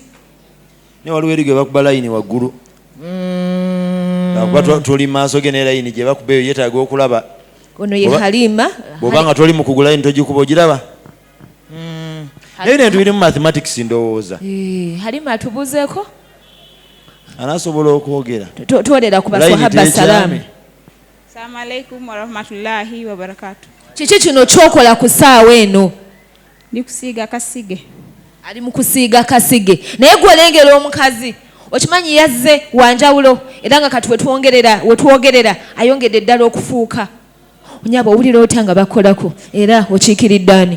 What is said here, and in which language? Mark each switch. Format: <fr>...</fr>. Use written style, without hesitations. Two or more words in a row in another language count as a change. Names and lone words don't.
<lg>Ne waliwo eri gwe bakuba layini waggulu. Kuba tuli maaso ge ne layini gye bakuba eyo yeetaaga okulaba. Ono ye Halima. Bw'obanga toli mu kugula layini togikuba ogiraba. Naye nebintu biri mu mathematics ndowooza. Halima atubuzeeko. Anaasobola okwogera. Tuwolera ku baswahaba salaamu.</lg> <ar>السلام عليكم ورحمة الله وبركاته.</ar> <lg>Kiki kino kyokola ku ssaawa eno? Ndi kusiiga kasige. Ali mu kusiiga kasige. Naye gwe olengera omukazi. Okimanyi yazze wanjawulo era nga kati wetwogerera ayongedde eddala okufuuka. Onyaba owulira otya nga bakolako era okiikiridde ani?</lg>